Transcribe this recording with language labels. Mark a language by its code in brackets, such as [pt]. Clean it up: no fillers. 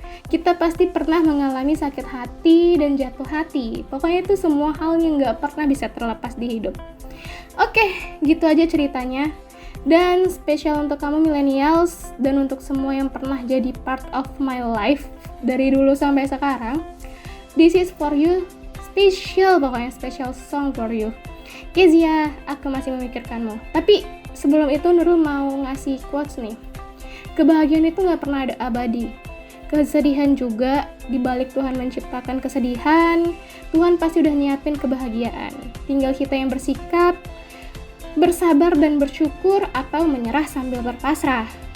[id] Kita pasti pernah mengalami sakit hati dan jatuh hati. Pokoknya itu semua hal yang gak pernah bisa terlepas di hidup. Oke, gitu aja ceritanya. Dan spesial untuk kamu millennials dan untuk semua yang pernah jadi [en] part of my life [id] dari dulu sampai sekarang. [en] This is for you, special, [id] pokoknya [en] special song for you. [id] Kezia, aku masih memikirkanmu. Tapi sebelum itu Nurul mau ngasih quotes nih. Kebahagiaan itu gak pernah ada abadi. Kesedihan juga, dibalik Tuhan menciptakan kesedihan, Tuhan pasti udah nyiapin kebahagiaan. Tinggal kita yang bersikap, bersabar dan bersyukur, atau menyerah sambil berpasrah.